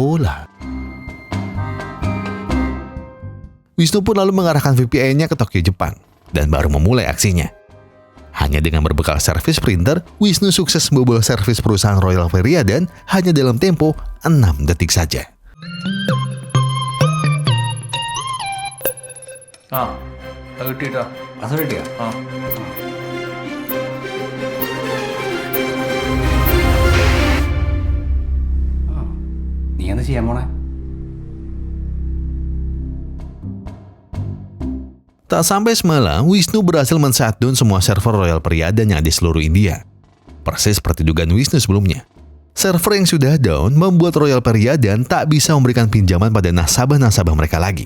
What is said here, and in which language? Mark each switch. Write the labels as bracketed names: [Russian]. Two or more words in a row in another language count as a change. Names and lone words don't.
[Indonesian] Wisnu pun lalu mengarahkan VPN-nya ke Tokyo, Jepang, dan baru memulai aksinya. Hanya dengan berbekal servis printer, Wisnu sukses membobol servis perusahaan Royal Periadan hanya dalam tempo 6 detik saja. [Malayalam] നീ എന്താ ചെയ്യാൻ പോണേ? [Indonesian] Tak sampai semalam, Wisnu berhasil men-shutdown semua server Royal Periadan yang ada di seluruh India. Persis seperti dugaan Wisnu sebelumnya. Server yang sudah down membuat Royal Periadan tak bisa memberikan pinjaman pada nasabah-nasabah mereka lagi.